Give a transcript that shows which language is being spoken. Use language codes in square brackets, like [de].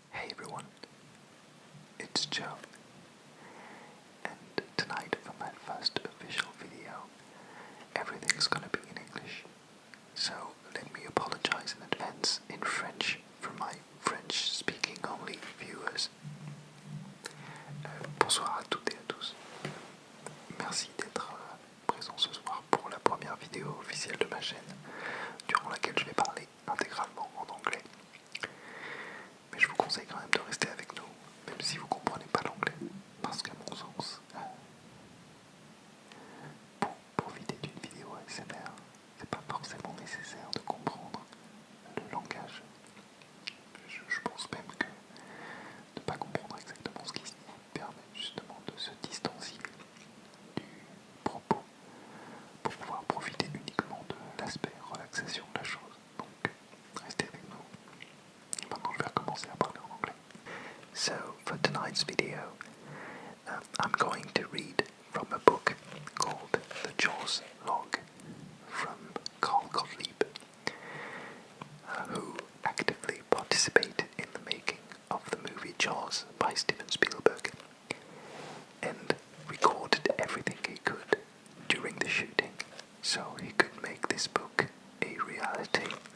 [en] everyone, it's Joe, and tonight for my first official video, everything's gonna be in English, so let me apologize in advance in French for my French-speaking only viewers. [fr] Bonsoir à toutes et à tous. Merci d'être présent ce soir pour la première vidéo officielle de ma chaîne, durant laquelle je vais parler intégralement en anglais. Mais je vous conseille quand même de rester avec nous, même si vous comprenez pas l'anglais, parce qu'à mon sens, pour profiter d'une vidéo ASMR, c'est pas forcément nécessaire de comprendre le langage. Je pense même que ne pas comprendre exactement ce qui se dit permet justement de se distancier du propos pour pouvoir profiter uniquement de l'aspect relaxation de la chose. Donc, restez avec nous. Maintenant, je vais recommencer à parler en anglais. [en] So, for tonight's video, I'm going to read from a book called The Jaws Log from Carl Gottlieb, who actively participated in the making of the movie Jaws by Steven Spielberg and recorded everything he could during the shooting so he could make this book a reality.